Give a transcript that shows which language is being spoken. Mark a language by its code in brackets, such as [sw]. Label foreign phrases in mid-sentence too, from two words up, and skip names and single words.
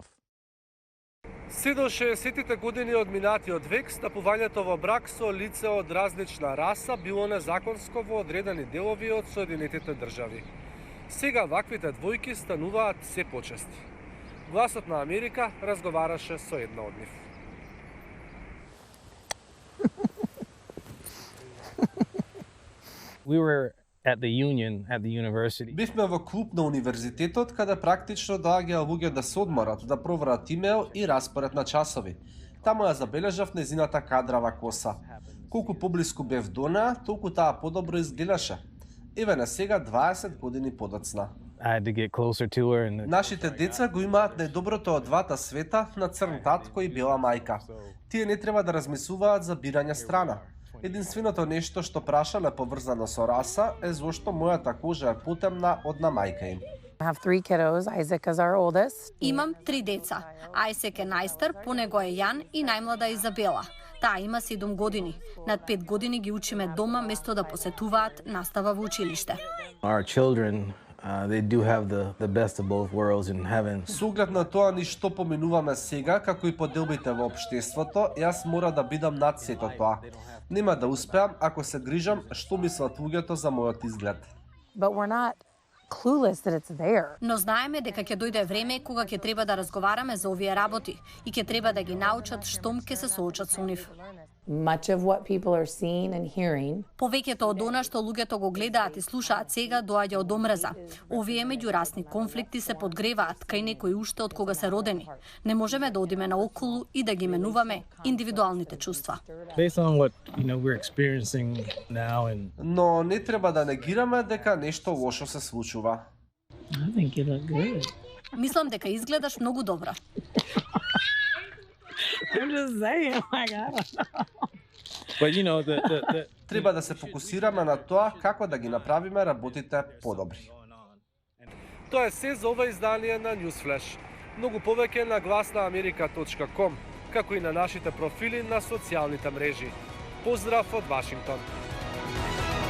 [mk] Се до 60-тите години од минатиот век, стапувањето во брак со лице од различна раса било незаконско во одредени делови од Соединетите држави. Сега ваквите двојки стануваат се почести. Гласот на Америка разговараше со една од нив. [en] We were at the union at the university. [mk] Бивме во клуб на универзитетот, каде практично доаѓаа луѓе да се одморат, да проверат имейл и распоред на часови. Таму ја забележав незината кадрава коса. Колку поблиску бев до неа, толку таа подобро изгледаше. Еве на сега 20 години подоцна. [en] I had to get closer to her and [mk] Нашите деца го имаат најдоброто од двата света на црн татко и бела мајка. Тие не треба да размислуваат за бирање страна. Единственото нешто што прашале поврзано со раса е зошто мојата кожа е потемна од на мајка им. [en] I have 3 kiddos. Isaac is our oldest. [mk] Имам 3 деца. Ајсек е најстар, по него е Јан и најмлада е Изабела. Таа има 7 години. Над 5 години ги учиме дома место да посетуваат настава во училиште. [en] our children, they do have the best of both worlds in heaven. [mk] Со оглед на тоа ни што поминуваме сега, како и поделбите во општеството, јас мора да бидам над сето тоа. Нема да успеам ако се грижам што мислат луѓето за мојот изглед. [en] But we're not clueless that it's there. [mk] Но знаеме дека ќе дојде време кога ќе треба да разговараме за овие работи и ќе треба да ги научат штом ќе се соочат со нив. [en] Much of what people are seeing and hearing [mk] Повеќето од она што луѓето го гледаат и слушаат сега доаѓа од омраза. Овие меѓурасни конфликти се подгреваат кај некои уште од кога се родени. Не можеме да одиме наоколу и да ги менуваме индивидуалните чувства. [en] Based on what we're experiencing now, and [mk] Но не треба да негираме дека нешто лошо се случува. [en] I think you look good. [mk] Мислам дека изгледаш многу добро. [en] I'm just saying, like I don't know. But the [mk] Треба да се фокусираме на тоа како да ги направиме работите подобри. Тоа е се за ова издание на Newsflash. Многу повеќе на glasnaamerika.com, како и на нашите профили на социјалните мрежи. Поздрав од Вашингтон.